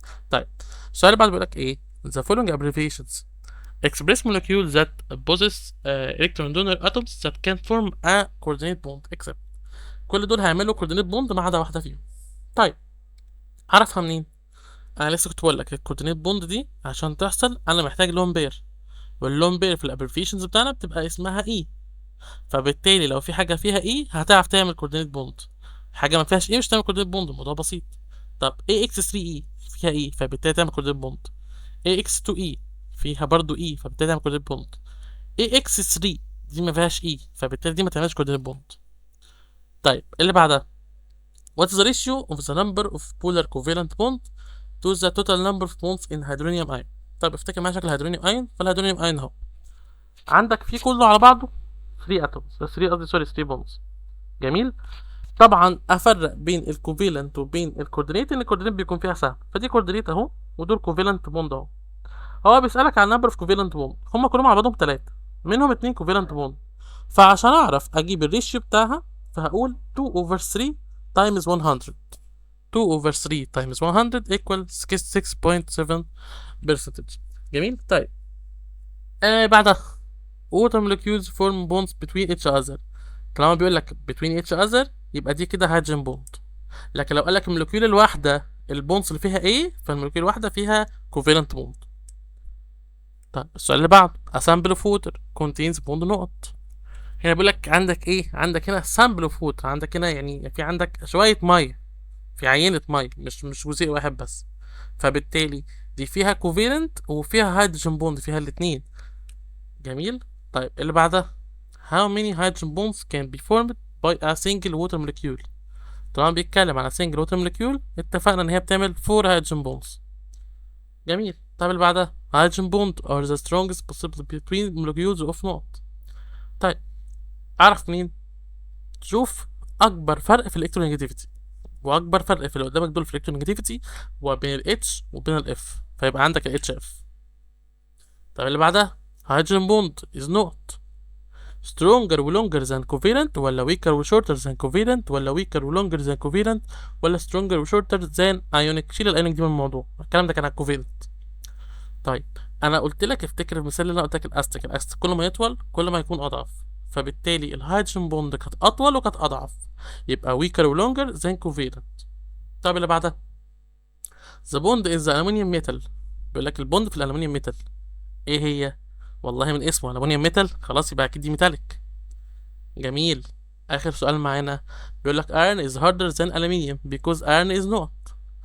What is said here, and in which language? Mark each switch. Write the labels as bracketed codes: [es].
[ar] طيب السؤال اللي بعد بيقول لك ايه: [en] the following abbreviations express molecules that possess electron donor atoms that can form a coordinate bond except. [ar] كل دول هيعملوا coordinate bond ما عدا واحده فيهم. طيب اعرفها منين؟ انا لسه كنت بقول لك الكوردينيت بوند دي عشان تحصل انا محتاج لون بير، واللون بير في الابريفيشنز بتاعنا بتبقى اسمها اي، فبالتالي لو في حاجه فيها اي هتعرف تعمل كوردينيت بوند، حاجه ما فيهاش اي مش هتعمل كوردينيت بوند، الموضوع بسيط. طب اي اكس 3 اي فيها اي فبالتالي تعمل كوردينيت بوند، اي اكس 2 اي فيها برضو اي فبالتالي تعمل كوردينيت بوند، اي اكس 3 دي ما فيهاش اي فبالتالي دي ما تعملش كوردينيت بوند. طيب اللي بعدها: [en] what is the ratio of the number of polar covalent bond to the total number of bonds in hydronium ion. [ar] طيب افتكر معايا شكل الهيدرونيوم ايون، فالهيدرونيوم ايون اهو عندك فيه كله على بعضه 3 اتومز 3 قصدي سوري 3 بونز. جميل. طبعا افرق بين الكوفيلنت وبين الكوردينيت، ان الكوردينيت بيكون فيها سهم، فدي كوردينيت اهو ودول كوفالنت بوند اهو. هو بيسألك عن نمبر اوف كوفالنت بوند، هما كلهم على بعضهم 3، منهم 2 كوفالنت بوند. فعشان اعرف اجيب الريشيو بتاعها فهقول [en] 2 over 3 times 100. 2 over 3 times 100 equal 6.7 percentage. [ar] جميل. طيب بعدها [en] water molecules form bonds between each other. [ar] طالما بيقول لك [en] between each other [ar] يبقى دي كده هيدروجين بوند. لكن لو قال لك المولكيول الواحده البونز اللي فيها ايه، فالمولكيول الواحده فيها covalent بوند. طيب السؤال اللي بعده [en] a sample of water contains bond [ar] نقط. هنا بيقول لك عندك ايه، عندك هنا [en] sample of water، [ar] عندك هنا يعني في عندك شويه ميه، في عينه ميه، مش جزيء واحد بس. فبالتالي دي فيها covalent وفيها هيدروجين بوند، فيها الاتنين. جميل. طيب اللي بعدها [en] how many hydrogen bonds can be formed by a single water molecule. [ar] طالما بيتكلم على [en] single water molecule [ar] اتفقنا ان هي بتعمل [en] 4 hydrogen bonds. [ar] جميل. طيب اللي بعدها [en] hydrogen bond are the strongest possible between molecules of [ar] نقط. طيب اعرف منين؟ شوف اكبر فرق في الالكترونيجاتيفيتي، واكبر فرق في اللي قدامك دول في الالكترونيجاتيفيتي هو بين ال H وبين ال F، فيبقى عندك ال HF. طيب اللي بعدها [en] hydrogen bond is not stronger و longer than covalent ولا weaker و shorter than covalent ولا weaker و longer than covalent ولا stronger و shorter than ionic. [ar] شيل الايونيك دي من الموضوع، الكلام ده كان على covalent. طيب انا قلت لك افتكر المثال اللي انا قلت لك الاستيك كل ما يطول كل ما يكون اضعف، فبالتالي الهيدروجين بوند كانت اطول وكانت اضعف، يبقى [en] weaker و longer than covalent. [ar] طيب اللي بعدها [en] the bond is the aluminum metal. [ar] بيقول لك البوند في الالومنيوم ميتال ايه هي؟ والله من اسمه الومنيوم ميتال، خلاص يبقى اكيد دي ميتاليك. جميل. اخر سؤال معانا بيقول لك [en] iron is harder than aluminium because iron is not.